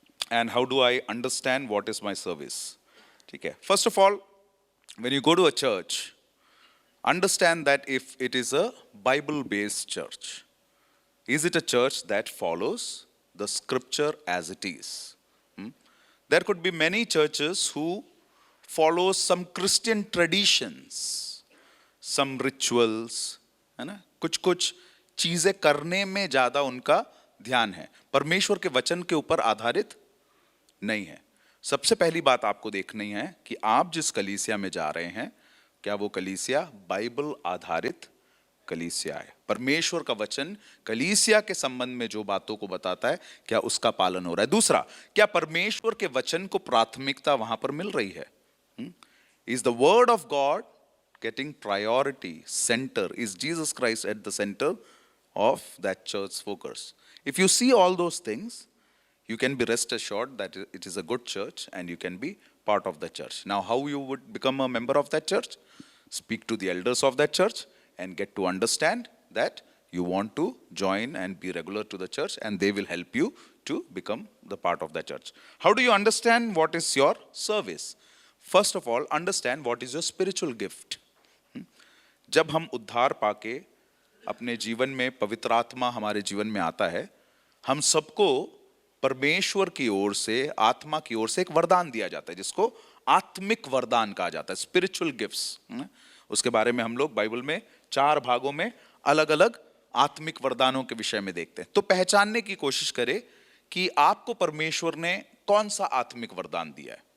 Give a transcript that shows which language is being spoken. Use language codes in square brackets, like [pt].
[en] And how do I understand what is my service? Okay. First of all, when you go to a church, understand that if it is a Bible-based church, Is it a church that follows the scripture as it is? There could be many churches who follow some Christian traditions, some rituals, [hi] है ना, कुछ कुछ चीजें करने में ज्यादा उनका ध्यान है, परमेश्वर के वचन के ऊपर आधारित नहीं है। सबसे पहली बात आपको देखनी है कि आप जिस कलीसिया में जा रहे हैं, क्या वो कलीसिया बाइबल आधारित कलीसिया है? परमेश्वर का वचन कलीसिया के संबंध में जो बातों को बताता है, क्या उसका पालन हो रहा है? दूसरा, क्या परमेश्वर के वचन को प्राथमिकता वहां पर मिल रही है? [en] Is the word of God getting priority, center? Is Jesus Christ at the center of that church focus? If you see all those things, you can be rest assured that it is a good church and you can be part of the church. Now, how you would become a member of that church? Speak to the elders of that church and get to understand that you want to join and be regular to the church, and they will help you to become the part of the church. How do you understand what is your service? First of all, understand what is your spiritual gift. [hi] जब हम उद्धार पाके अपने जीवन में पवित्र आत्मा हमारे जीवन में आता है, हम सबको परमेश्वर की ओर से, आत्मा की ओर से एक वरदान दिया जाता है, जिसको आत्मिक वरदान कहा जाता है, स्पिरिचुअल गिफ्ट्स। उसके बारे में हम लोग बाइबल में 4 भागों में अलग अलग आत्मिक वरदानों के विषय में देखते हैं। तो पहचानने की कोशिश करें कि आपको परमेश्वर ने कौन सा आत्मिक वरदान दिया है।